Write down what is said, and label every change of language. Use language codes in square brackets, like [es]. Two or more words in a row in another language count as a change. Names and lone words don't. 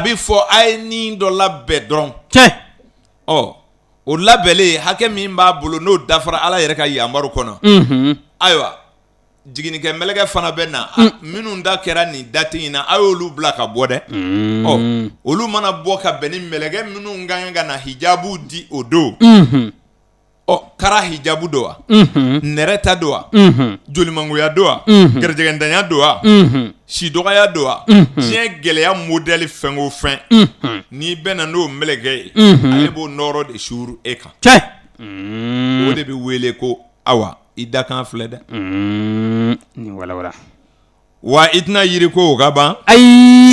[bm] bɛ fɔ a ye nin dɔ labɛn dɔrɔn o labɛnlen hakɛ min b'a bolo n'o dafara ala yɛrɛ ka yamaru kɔnɔ ayiwa jiginnikɛ mɛlɛkɛ fana bɛ na minnu da kɛra nin dati in na a y'olu bila ka bɔ dɛ olu mana bɔ ka bɛn ni mɛlɛkɛ minnu ka kan ka na hijabu di o don kara hijabu do wa nɛrɛta do wa jolimangoya do wa garijɛgɛntanya do wa sidɔgɔya do wa diɲɛ gɛlɛya modèle fɛn o fɛn n'i bɛna n'o mɛlɛkɛ ye ale b'o nɔrɔ de suru e kan o de bɛ wele ko awa i dakan filɛ dɛ ni walawala wa i tɛna yiri ko o ka ban ayi